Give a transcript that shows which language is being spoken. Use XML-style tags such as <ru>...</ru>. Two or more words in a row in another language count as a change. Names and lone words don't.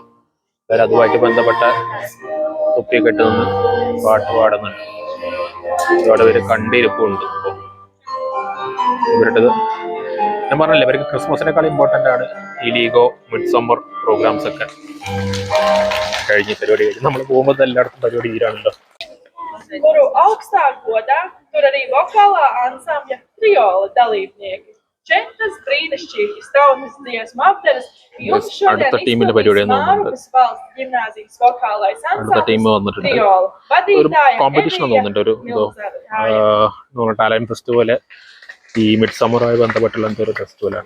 <ml>വേറെ അതുമായിട്ട് ബന്ധപ്പെട്ട തൊപ്പിയൊക്കെ ഇട്ട് നിന്ന് പാട്ട് പാടുന്നുണ്ട്. ഒരുപാട് പേര് കണ്ടിരിപ്പുണ്ട്. ഇവരുടേത് ഞാൻ പറഞ്ഞല്ലേ, ഇവർക്ക് ക്രിസ്മസിനേക്കാൾ ഇമ്പോർട്ടൻ്റ് ആണ് ഈ ലീഗോ</ml> <en>mid summer programs</en> <ml>ഒക്കെ. കഴിഞ്ഞ പരിപാടി കഴിഞ്ഞ് നമ്മൾ പോകുമ്പോൾ എല്ലായിടത്തും പരിപാടി തീരാണല്ലോ.</ml> <lv>Kuru augstā godā tur arī vokālā ansambļa triola dalībnieki. 4 brīnišķīgi staunas dziesmu apdares jums šodien izpildīs Mārupas valsts ģimnāzijas vokālais ansambļs triola. Vadītāja</lv> <en>talent festival</en> <ml>ഈ മിഡ് സമ്മറുമായി ബന്ധപ്പെട്ടുള്ള എന്തോ ഒരു ഫെസ്റ്റിവലാണ്.</ml>